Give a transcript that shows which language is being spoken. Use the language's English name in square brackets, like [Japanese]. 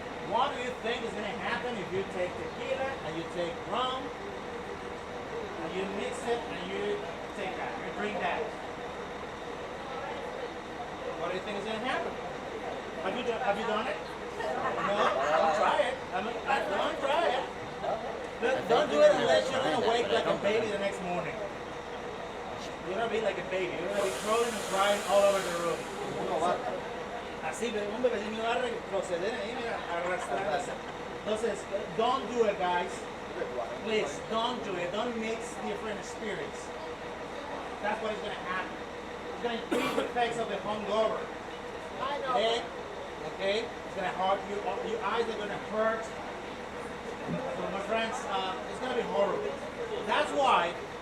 [English] What do you think is going to happen if you take tequila and you take rum and you mix it and you take that, you drink that? What do you think is going to happen? Have you done it? No, don't try it. Don't try it. Don't do it unless you're gonna wake like a baby the next morning. You're gonna be like a baby. You're gonna be crawling and crying all over the room. [Spanish] Así, un bebecito va a retroceder ahí, mira, arrastrarse. [English] Entonces, don't do it, guys. Please, don't do it. Don't mix different spirits. That's what is gonna happen. It's gonna increase the effects of the hungover. I know. Okay? It's gonna hurt you. Your eyes are gonna hurt. So, my friends, it's gonna be horrible. That's why.